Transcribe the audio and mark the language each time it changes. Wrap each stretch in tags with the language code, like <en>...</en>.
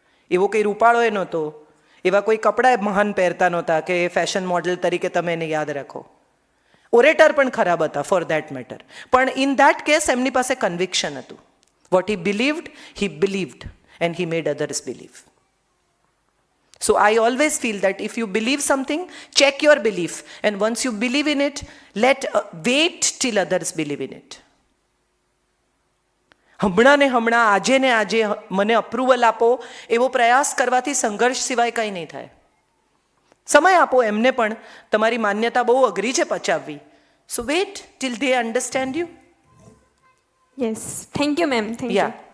<gu>એવો કંઈ રૂપાળો એ નહોતો, એવા કોઈ કપડાં મહાન પહેરતા નહોતા કે ફેશન મોડેલ તરીકે તમે એને યાદ રાખો. ઓરેટર પણ ખરાબ હતા</gu> <en>For that matter.</en> <gu>પણ</gu> <en>in that case</en> <gu>એમની પાસે કન્વિક્શન હતું.</gu> <en>What he believed and he made others believe. So I always feel that if you believe something, check your belief, and once you believe in it, wait till others believe in it.</en> <gu>હમણાં ને હમણાં, આજે ને આજે મને approval આપો એવો પ્રયાસ કરવાથી સંઘર્ષ સિવાય કંઈ નહીં થાય. સમય આપો એમને પણ. તમારી માન્યતા બહુ અઘરી છે પચાવવી.</gu> <en>So wait till they understand you. Yes, thank you ma'am, thank you.</en>